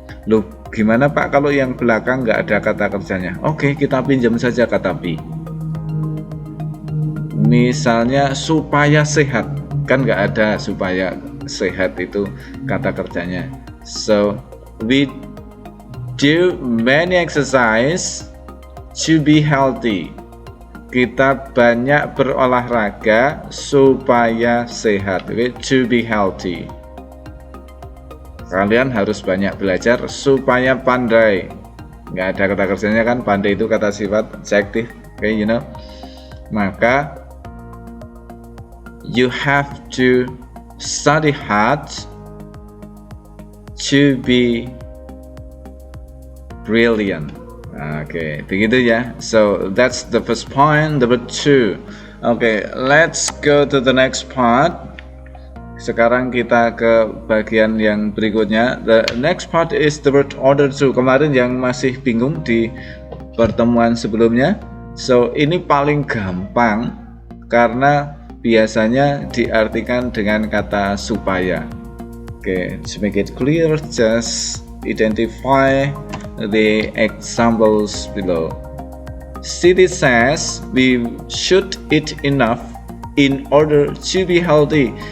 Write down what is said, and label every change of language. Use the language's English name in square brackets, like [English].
[Indonesian] Loh, gimana Pak kalau yang belakang nggak ada kata kerjanya? Oke, kita pinjam saja kata be. Misalnya supaya sehat, kan nggak ada supaya sehat itu kata kerjanya. [English] So we do many exercise to be healthy. [Indonesian] Kita banyak berolahraga supaya sehat. [English] To be healthy. [Indonesian] Kalian harus banyak belajar supaya pandai. Nggak ada kata kerjanya kan, pandai itu kata sifat adjektif. [English] Okay, you know. [Indonesian] Maka [English] you have to study hard to be brilliant. Oke, [Indonesian] begitu ya. [English] So that's the first point, number 2. Oke, let's go to the next part. [Indonesian] Sekarang kita ke bagian yang berikutnya. [English] The next part is the word order to. [Indonesian] Kemarin yang masih bingung di pertemuan sebelumnya. [English] So [Indonesian] ini paling gampang karena biasanya diartikan dengan kata supaya. [English] Oke, to make it clear, just identify the examples below. Siti says we should eat enough in order to be healthy.